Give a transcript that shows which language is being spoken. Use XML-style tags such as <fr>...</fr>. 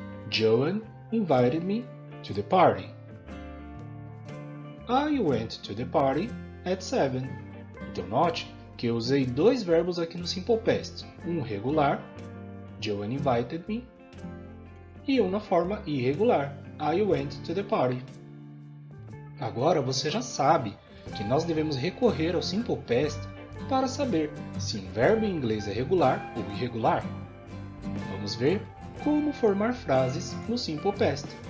<en>Joan invited me to the party. I went to the party at 7.</en> <pt>Então note que eu usei dois verbos aqui no Simple Past. Um regular,</pt> <en>Joan invited me,</en> <pt>e um na forma irregular,</pt> <en>I went to the party.</en> <pt>Agora você já sabe que nós devemos recorrer ao Simple Past para saber se um verbo em inglês é regular ou irregular. Vamos ver como formar frases no Simple Past.</pt>